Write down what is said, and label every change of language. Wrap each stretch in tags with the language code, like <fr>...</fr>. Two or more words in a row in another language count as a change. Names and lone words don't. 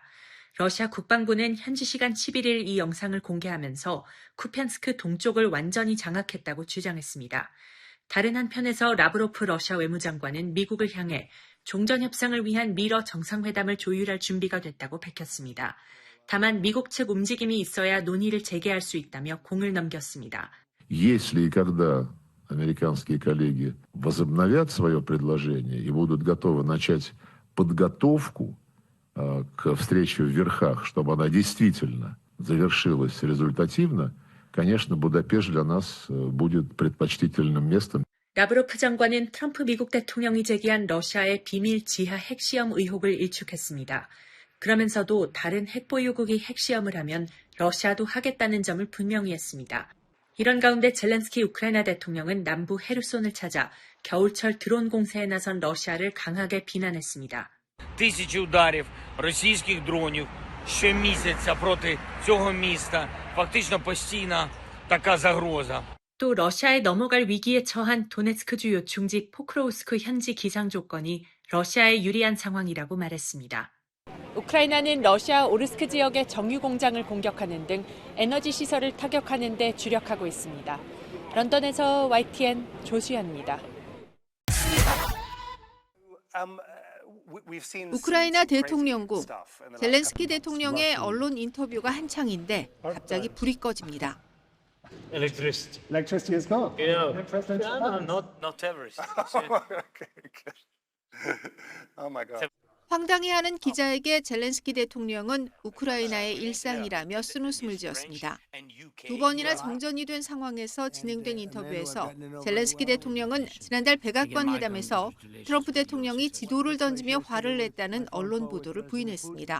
<ko>러시아 국방부는 현지 시간 11일 이 영상을 공개하면서 쿠피안스크 동쪽을 완전히 장악했다고 주장했습니다. 다른 한편에서 라브로프 러시아 외무장관은 미국을 향해 종전 협상을 위한 미러 정상회담을 조율할 준비가 됐다고 밝혔습니다. 다만 미국 측 움직임이 있어야 논의를 재개할 수 있다며 공을 넘겼습니다.</ko> <ru>Если и когда американские коллеги возобновят свое предложение и будут готовы начать подготовку к встрече в верхах, чтобы она действительно завершилась результативно, конечно, Будапешт для нас будет предпочтительным местом.</ru> <ko>라브로프 장관은 트럼프 미국 대통령이 제기한 러시아의 비밀 지하 핵시험 의혹을 일축했습니다. 그러면서도 다른 핵보유국이 핵시험을 하면 러시아도 하겠다는 점을 분명히 했습니다. 이런 가운데 젤렌스키 우크라이나 대통령은 남부 헤르손을 찾아 겨울철 드론 공세에 나선 러시아를 강하게 비난했습니다.</ko> <uk>тисячі ударів російських дронів щомісяця проти цього міста. Фактично постійна така загроза.</uk> <ko>또 러시아에 넘어갈 위기에 처한 도네츠크주 요충지 포크로우스크 현지 기상 조건이 러시아에 유리한 상황이라고 말했습니다. 우크라이나는 러시아 오르스크 지역의 정유 공장을 공격하는 등 에너지 시설을 타격하는 데 주력하고 있습니다. 런던에서 YTN 조수연입니다. 우크라이나 대통령국 젤렌스키 대통령의 언론 인터뷰가 한창인데 갑자기 불이 꺼집니다.</ko> <en>Electricity. Electricity is gone. Yeah. President No, not everything. Okay, good. Oh my God.</en> <ko>황당해하는 기자에게 젤렌스키 대통령은 우크라이나의 일상이라며 쓴웃음을 지었습니다. 두 번이나 정전이 된 상황에서 진행된 인터뷰에서 젤렌스키 대통령은 지난달 백악관 회담에서 트럼프 대통령이 지도를 던지며 화를 냈다는 언론 보도를 부인했습니다.</ko>